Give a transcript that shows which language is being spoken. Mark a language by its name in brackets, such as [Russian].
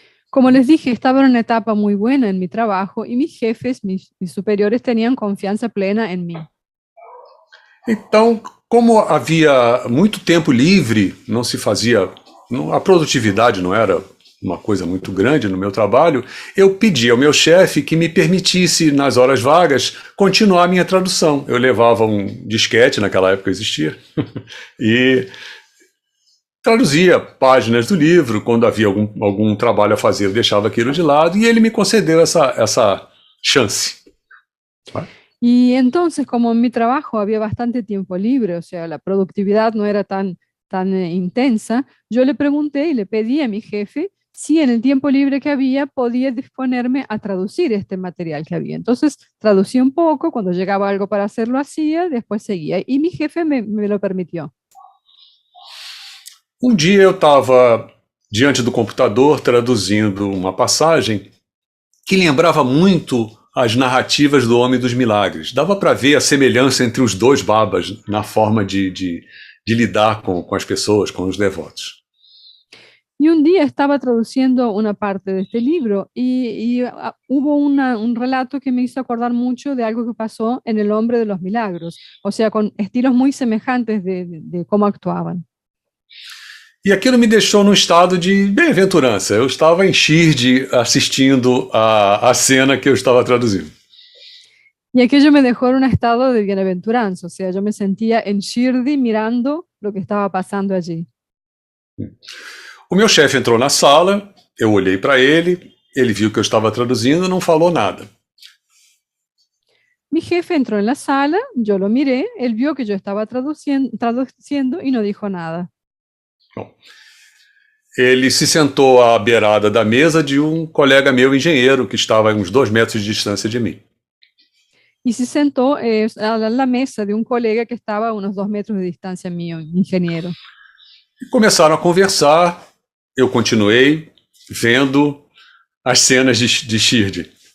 [Spanish] Como les dije, estaba en una etapa muy buena en mi trabajo y mis jefes, mis superiores, tenían confianza plena en mí. [Portuguese] Então, como havia muito tempo livre, não se fazia, a produtividade não era uma coisa muito grande no meu trabalho, eu pedi ao meu chefe que me permitisse, nas horas vagas, continuar a minha tradução. Eu levava um disquete, naquela época existia, e traduzia páginas do livro. Quando havia algum trabalho a fazer, eu deixava aquilo de lado, e ele me concedeu essa chance. [Spanish] Y entonces, como en mi trabajo había bastante tiempo libre, o sea, la productividad no era tan intensa, yo le pregunté y le pedí a mi jefe si en el tiempo libre que había podía disponerme a traducir este material que había. Entonces, traducía un poco, cuando llegaba algo para hacerlo hacía, después seguía. Y mi jefe me lo permitió. [Portuguese] Um dia eu estava diante do computador traduzindo uma passagem que lembrava muito as narrativas do Homem dos Milagres. Dava para ver a semelhança entre os dois babas na forma de lidar com as pessoas, com os devotos. [Spanish] Y un día estaba traduciendo una parte de este libro y hubo un relato que me hizo acordar mucho de algo que pasó en El Hombre de los Milagros, o sea, con estilos muy semejantes de cómo actuaban. [Portuguese] E aquilo me deixou num estado de bem-aventurança. Eu estava em Shirdi assistindo a cena que eu estava traduzindo. [Spanish] Y aquello me dejó en un estado de bienaventuranza, o sea, yo me sentía en Shirdi mirando lo que estaba pasando allí. [Portuguese] O meu chefe entrou na sala, eu olhei para ele viu que eu estava traduzindo, não falou nada. [Spanish] Mi jefe entró en la sala, yo lo miré, él vio que yo estaba traduciendo y no dijo nada. [Portuguese] Bom, ele se sentou à beirada da mesa de um colega meu engenheiro que estava a uns 2 metros de distância de mim. [Spanish] Y se sentó a la mesa de un colega que estaba a unos 2 metros de distancia mío, ingeniero. [Portuguese] E começaram a conversar, eu continuei vendo as cenas de Shirdi.